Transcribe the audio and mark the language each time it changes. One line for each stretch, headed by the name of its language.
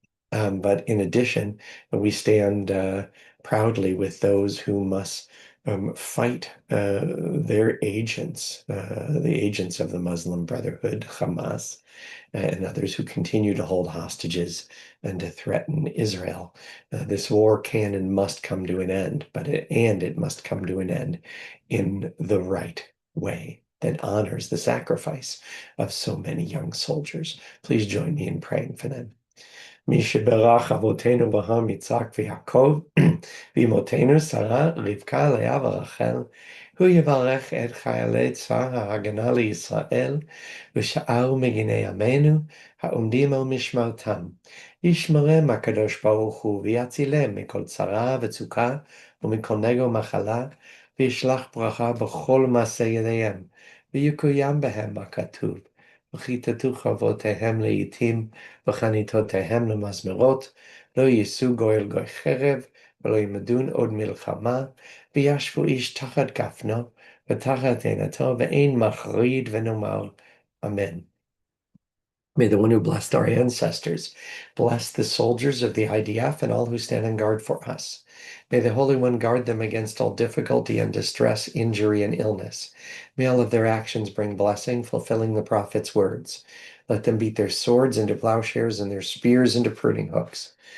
English: But in addition, we stand proudly with those who must fight their agents, the agents of the Muslim Brotherhood, Hamas, and others who continue to hold hostages and to threaten Israel. This war can and must come to an end, it must come to an end in the right way that honors the sacrifice of so many young soldiers. Please join me in praying for them.
Hebrew: מי שברך אבותינו אברהם, יצחק ויעקב, ואמותינו שרה, רבקה, לאה ורחל, הוא יברך את חיילי צבא ההגנה לישראל ושאר מגיני עמנו העומדים על משמרתם. ישמרם הקדוש ברוך הוא ויצילם מכל צרה וצוקה ומכל נגע ומחלה, וישלח ברכה בכל מעשה ידיהם, ויקוים בהם הכתוב. וכיתתו חרבותיהם לאיתים וחניתותיהם למזמרות, לא יישאו גוי אל גוי חרב, ולא ילמדון עוד מלחמה, וישבו איש תחת גפנו ותחת תאנתו, ואין מחריד ונאמר אמן.
English: May the one who blessed our ancestors bless the soldiers of the IDF and all who stand on guard for us. May the Holy One guard them against all difficulty and distress, injury and illness. May all of their actions bring blessing, fulfilling the prophet's words. Let them beat their swords into plowshares and their spears into pruning hooks.